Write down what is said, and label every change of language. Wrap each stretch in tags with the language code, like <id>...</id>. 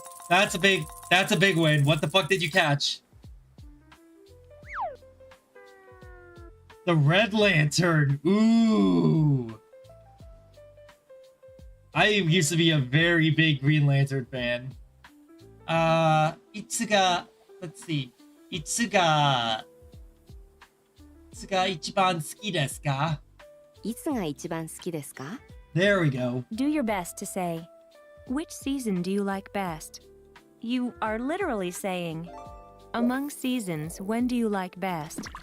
<en>That's a big win. What the fuck did you catch? The Red Lantern. Ooh. I used to be a very big Green Lantern fan. いつが...Let's see.</en> <ja>いつが一番好きですか? いつが一番好きですか</ja> <en>There we go. Do your best to say, which season do you like best? You are literally saying, among seasons, when do you like best?</en>